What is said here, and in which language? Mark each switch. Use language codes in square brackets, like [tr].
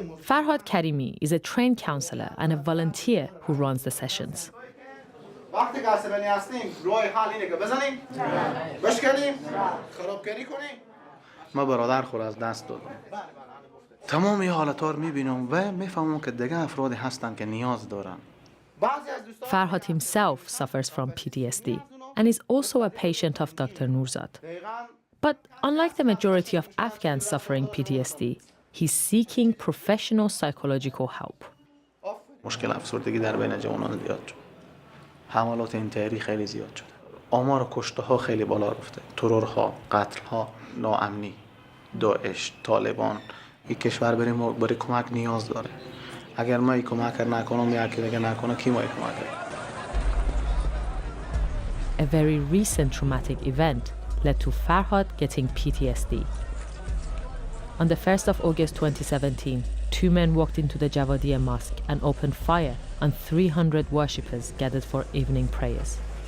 [en] Farhad Karimi is a trained counselor and a volunteer who runs the sessions. [fa] وقتی که عصبانی هستیم راه حل اینه که بزنیم بشکنیم خرابکاری کنیم. ما برادر خود از دست دادم. تمام این حالت‌ها رو می‌بینم و می‌فهمم که دیگه افرادی هستن که نیاز دارن. [en] Farhad himself suffers from PTSD and is also a patient of Dr. Nurzad. But unlike the majority of Afghans suffering PTSD, he's seeking professional psychological help. [fa] مشکل افسردگی در بین جوانان زیاد شد. حملات انتحاری خیلی زیاد شده. آمار کشته‌ها خیلی بالا رفته. ترورها، قتل‌ها، ناامنی، داعش، طالبان. این کشور برای کمک نیاز داره. اگر ما این کمک نکنم یا کی دیگه نکنه کی ما کمک کنه. [en] A very recent traumatic event led to Farhad getting PTSD. On the 1st of August 2017, two men walked into the Javadiya mosque and opened fire on 300 worshippers gathered for evening prayers.